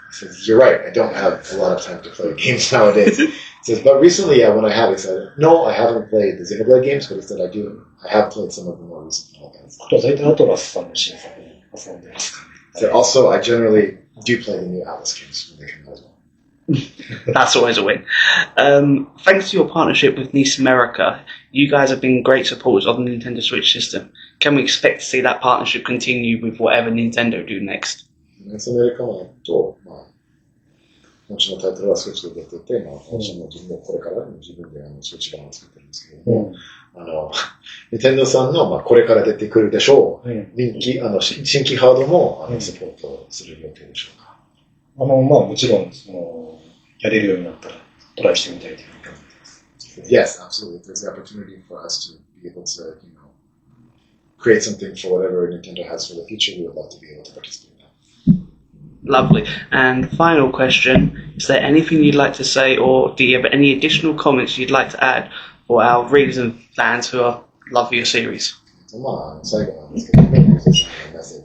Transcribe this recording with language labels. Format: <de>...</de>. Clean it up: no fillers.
<en>Says, you're right, I don't have a lot of time to play games nowadays. Says, but recently, when I have, he said, no, I haven't played the Xenoblade games, but he said I have played some of the more recent Final Fantasy.</en> <ja>あとは大体アトラスさんの新作に遊んでますかね。</ja> <en>So also, I generally do play the new Atlas games when they come out as well. That's always a win. Thanks to your partnership with Nice America, you guys have been great supporters of the Nintendo Switch system. Can we expect to see that partnership continue with whatever Nintendo do next?</en> <ja>ニュースアメリカのと、本社のタイトルはスイッチで出てて、本社の自分もこれから自分でスイッチ版を作ってるんですけれども、ニンテンドーさんの、これから出てくるでしょう、人気、新規ハードも、サポートする予定でしょうか？もちろん、やれるようになったらトライしてみたいというふうに思ってます。</ja> <en>Yes, absolutely. If there's the opportunity for us to be able to, create something for whatever Nintendo has for the future, we would love to be able to participate. Lovely. And final question, is there anything you'd like to say or do you have any additional comments you'd like to add for our readers and fans who love your series?</en> <ja>最後なんですけど、メッセージが</ja>